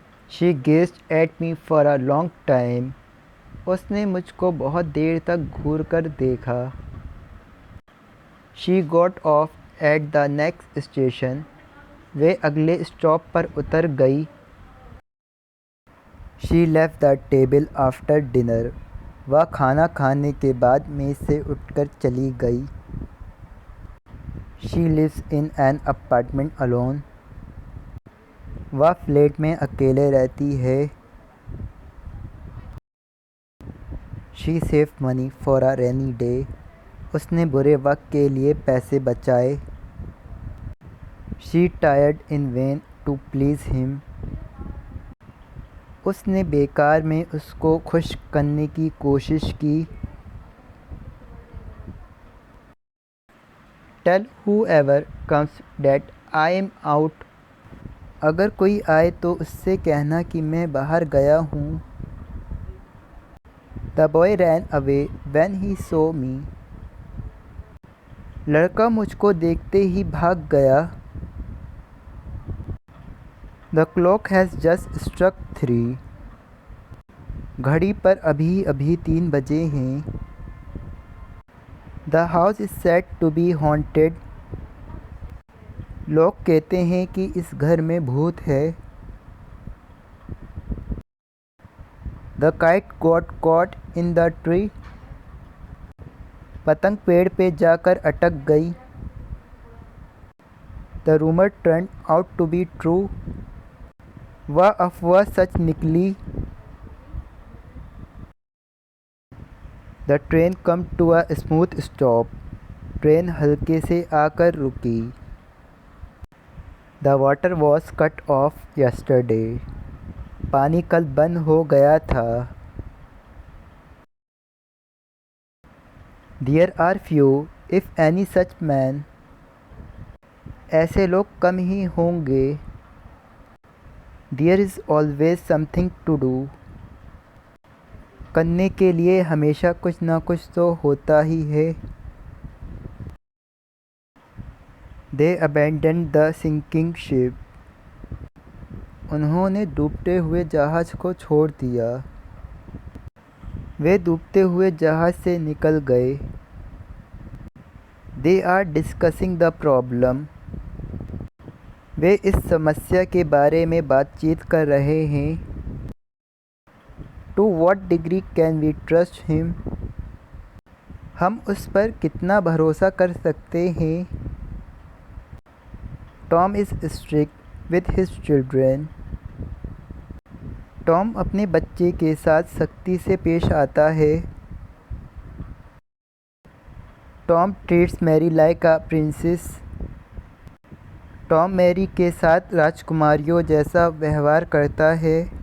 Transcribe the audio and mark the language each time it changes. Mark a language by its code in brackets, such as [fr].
[en] She gazed at me for a long time. [hi] उसने मुझको बहुत देर तक घूर कर देखा। [en] She got off at the next station. [hi] वे अगले स्टॉप पर उतर गई। [en] She left the table after dinner. [hi] वह खाना खाने के बाद मेज़ से उठकर चली गई। [en] She lives in an apartment alone. [hi] वह फ्लैट में अकेले रहती है। [en] She saved money for a rainy day. [hi] उसने बुरे वक्त के लिए पैसे बचाए। [en] She tried in vain to please him. [hi] उसने बेकार में उसको खुश करने की कोशिश की। [en] Tell whoever comes that I am out. [hi] अगर कोई आए तो उससे कहना कि मैं बाहर गया हूँ। [en] The boy ran away when he saw me. [hi] लड़का मुझको देखते ही भाग गया। [en] The clock has just struck 3. [hi] घड़ी पर अभी अभी 3 बजे हैं। [en] The house is said to be haunted. [hi] लोग कहते हैं कि इस घर में भूत है। [en] The kite got caught in the tree. [hi] पतंग पेड़ पे जाकर अटक गई। [en] The rumor turned out to be true. [hi] वह अफवाह सच निकली। [en] The train come to a smooth stop. [hi] Train हल्के से आकर रुकी। [en] The water was cut off yesterday. [hi] पानी कल बंद हो गया था। [en] There are few, if any such men. [hi] ऐसे लोग कम ही होंगे। [en] There is always something to do. [hi] करने के लिए हमेशा कुछ ना कुछ तो होता ही है। [en] They abandoned the sinking ship. [hi] उन्होंने डूबते हुए जहाज़ को छोड़ दिया। वे डूबते हुए जहाज़ से निकल गए। [en] They are discussing the problem. [hi] वे इस समस्या के बारे में बातचीत कर रहे हैं। [en] To what degree can we trust him? [hi] हम उस पर कितना भरोसा कर सकते हैं? [en] Tom is strict with his children. [hi] Tom अपने बच्चे के साथ सख्ती से पेश आता है। [en] Tom treats Mary like a princess. [hi] Tom Mary के साथ राजकुमारियों जैसा व्यवहार करता है।